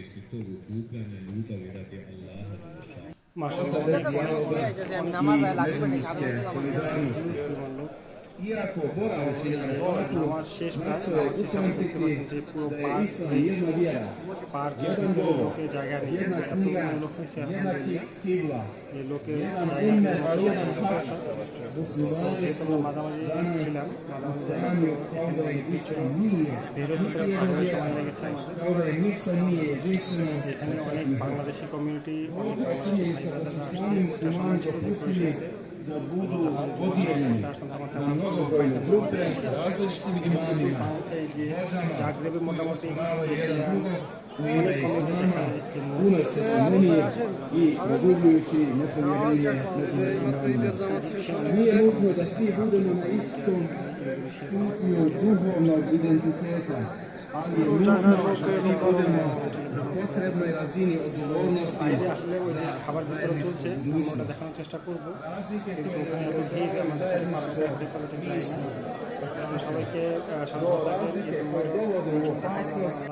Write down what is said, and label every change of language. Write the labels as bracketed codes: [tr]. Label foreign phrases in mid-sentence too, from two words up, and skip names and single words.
[bn] নামাজ শেষ, যে পুরো পার্কের ভিতরে লোকের জায়গা নেই, এত লোক হয়েছে এই লোকের যেহেতু আমরা মাঝামাঝি ছিলাম, সময় লেগেছে আমাদের। এখানে অনেক বাংলাদেশি কমিউনিটি, অনেক বাংলাদেশি সময় ছিল যে জাগরেবে মোটামুটি [hr] Nije nužno da svi budemo na istom stupnju duhovnog identiteta, ali je nužno da svi budemo na potrebnoj razini odgovornosti za [bn] খাবার ভিতরে চলছে, আমরা দেখানোর চেষ্টা করবো। কিন্তু ওখানে এত ভিড়, আমাদের সবাইকে